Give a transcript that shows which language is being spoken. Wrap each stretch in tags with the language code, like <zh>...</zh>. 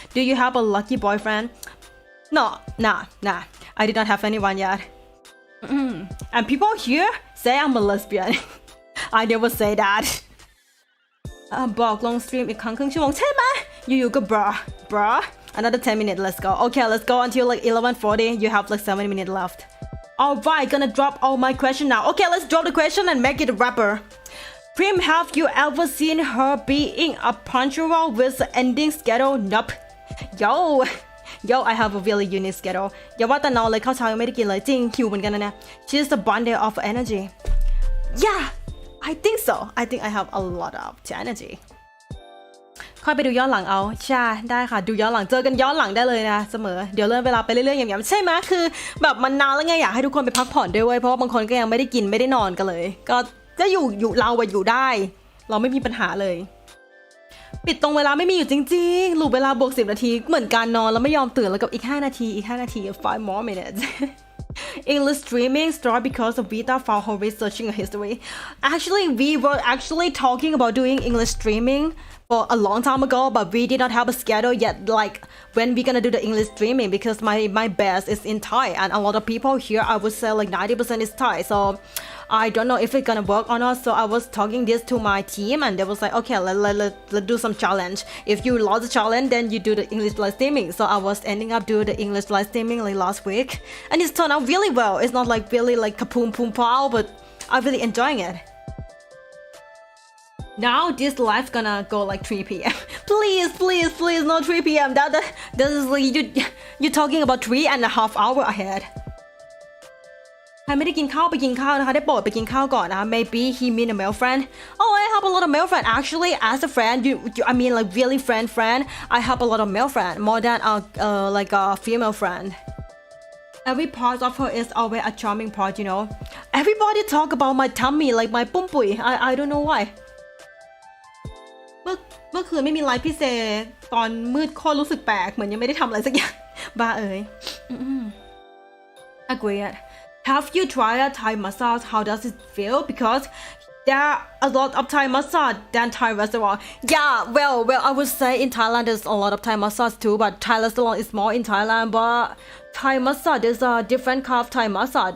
<en>Do you have a lucky boyfriend? No, nah. I did not have anyone yet. And people here say I'm a lesbian. I never say that.</en> <th>บอกลงสตรีมอีกครั้งครึ่งชั่วโมงใช่ไหมอยู่ๆก็</th> <en>bruh another 10 minutes. Let's go. Okay, let's go until like 11:40. You have like 7 minutes left. Alright, gonna drop all my question now. Okay, let's drop the question and make it a rapper. Prim, have you ever seen her being a punctual with the ending schedule? Nope. Yo, I have a really unique schedule.</en> <th>อย่าว่าแต่นอนเลยข้าวเช้ายังไม่ได้กินเลยจริงหิวเหมือนกันนะเนี่ย</th> <en>She's the bundle of energy. Yeah, I think so. I think I have a lot of energy.</en> <th>ค่อยไปดูย้อนหลังเอาใช่ได้ค่ะดูย้อนหลังเจอกันย้อนหลังได้เลยนะเสมอเดี๋ยวเลื่อนเวลาไปเรื่อยๆอย่างๆใช่ไหมคือแบบมันนานแล้วไงอยากให้ทุกคนไปพักผ่อนด้วยเว้ยเพราะว่าบางคนก็ยังไม่ได้กินไม่ได้นอนกันเลยก็จะอยู่เราอยู่ได้เราไม่มีปัญหาเลยปิดตรงเวลาไม่มีอยู่จริงๆหลุดเวลาบวก10 นาทีเหมือนการนอนแล้วไม่ยอมตื่นแล้วกับอีก5 นาที</th> <en>5 more minutes English streaming start because of Vita found her researching a history. Actually, we were talking about doing English streaming for a long time ago, but we did not have a schedule yet. Like when we're gonna do the English streaming, because my base is in Thai, and a lot of people here, I would say like 90% is Thai. So I don't know if it's gonna work or not. So I was talking this to my team and they was like, okay, let's do some challenge. If you lost the challenge, then you do the English live streaming. So I was ending up doing the English live streaming like last week, and it's turned out really well. It's not like really like kapoom poom pow, but I'm really enjoying it. Now this live's gonna go like 3 p.m. please, not 3 p.m. That is like you're talking about 3.5 hours ahead.</en> <th>ใครไม่ได้กินข้าวไปกินข้าวนะคะได้โปรดไปกินข้าวก่อนนะคะ</th> <en>maybe he mean a male friend. Oh, I have a lot of male friend actually. As a friend, I mean like really friend. I have a lot of male friend more than like a female friend. Every part of her is always a charming part, you know. Everybody talk about my tummy like my ปุ้มปุย I don't know why.</en> <th>เมื่อคืนไม่มีไลฟ์พี่เซตอนมืดโคตรรู้สึกแปลกเหมือนยังไม่ได้ทำอะไรสักอย่างบ้าเอ๋ย</th> <en>Agreed. Have you tried a Thai massage? How does it feel? Because there are a lot of Thai massage than Thai restaurant. Yeah, well, I would say in Thailand there's a lot of Thai massage too, but Thai restaurant is more in Thailand. But Thai massage, there's a different kind of Thai massage.</en>